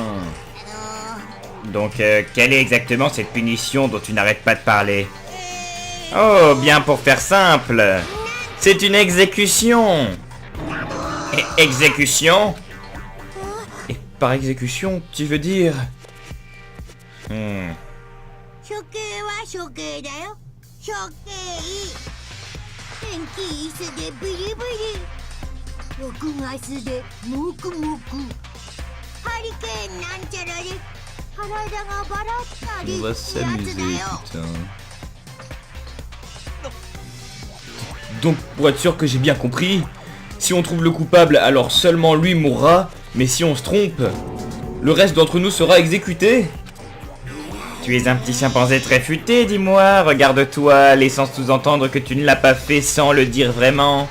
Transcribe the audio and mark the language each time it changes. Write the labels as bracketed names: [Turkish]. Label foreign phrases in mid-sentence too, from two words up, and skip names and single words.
[French] Donc quelle est exactement cette punition dont tu n'arrêtes pas de parler? Oh, bien pour faire simple. C'est une exécution. Exécution? Par exécution, tu veux dire... [Japanese] 処刑は処刑だよ。処刑。天気椅子でビリビリ。6月でモクモク。ハリケーンなんちゃらで体がバラったり [French] On va [Japanese] やつだ [French] s'amuser, [Japanese] よ。 [French] putain. Donc, pour être sûr que j'ai bien compris, si on trouve le coupable, alors seulement lui mourra, mais si on se trompe, le reste d'entre nous sera exécuté. Tu es un petit chimpanzé très futé, dis-moi, regarde-toi, laissant sous-entendre que tu ne l'as pas fait sans le dire vraiment.